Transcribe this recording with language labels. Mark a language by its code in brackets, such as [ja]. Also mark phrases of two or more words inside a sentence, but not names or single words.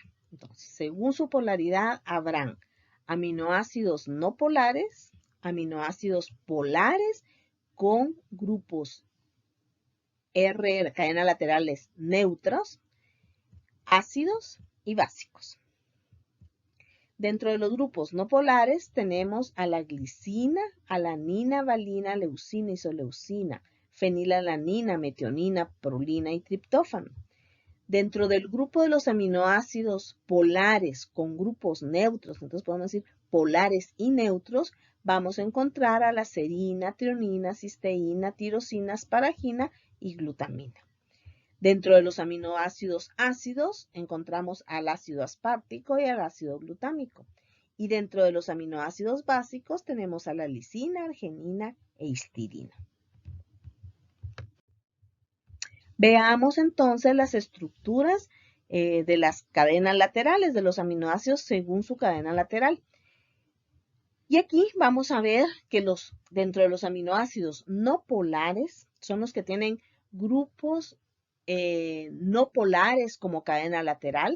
[es] Entonces, según su polaridad habrán aminoácidos no polares, aminoácidos polares con grupos R, cadena laterales neutros, ácidos y básicos. Dentro de los grupos no polares tenemos a la glicina, alanina, valina, leucina, isoleucina, fenilalanina, metionina, prolina y triptófano. Dentro del grupo de los aminoácidos polares con grupos neutros, entonces podemos decir polares y neutros, vamos a encontrar a la serina, treonina, cisteína, tirosina, asparagina y glutamina. Dentro de los aminoácidos ácidos encontramos al ácido aspartico y al ácido glutámico. Y dentro de los aminoácidos básicos tenemos a la lisina, arginina e histidina. Veamos entonces las estructuras de las cadenas laterales de los aminoácidos según su cadena lateral. Y aquí vamos a ver que dentro de los aminoácidos no polares son los que tienen grupos no polares como cadena lateral.